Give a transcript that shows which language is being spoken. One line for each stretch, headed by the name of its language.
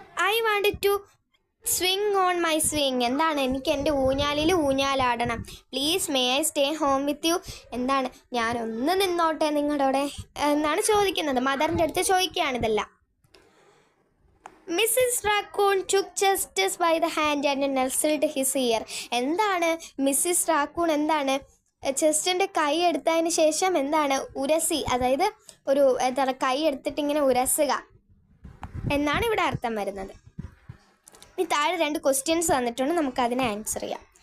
English: I wanted to swing on my swing.
Malayalam: എനിക്ക് എൻ്റെ ഊഞ്ഞാലിൽ ഊഞ്ഞാലാടണം.
English: Please may I stay home with you.
Malayalam: ഞാനൊന്ന് നിന്നോട്ടെ നിങ്ങളുടെ കൂടെ എന്നാണ് ചോദിക്കുന്നത്. മദറിൻ്റെ അടുത്ത് ചോദിക്കുകയാണിതെല്ലാം. Mrs.
English: Raccoon took Chester by the hand and nestled his ear.
Malayalam: Mrs raccoon ചെസ്റ്ററിൻ്റെ കൈ എടുത്തതിന് ശേഷം ഉരസി, അതായത് ഒരു കൈ എടുത്തിട്ട് ഇങ്ങനെ ഉരസുക എന്നാണ് ഇവിടെ അർത്ഥം വരുന്നത്. ഈ താഴെ 2 ക്വസ്റ്റ്യൻസ് തന്നിട്ടുണ്ട്, നമുക്കതിനെ ആൻസർ ചെയ്യാം.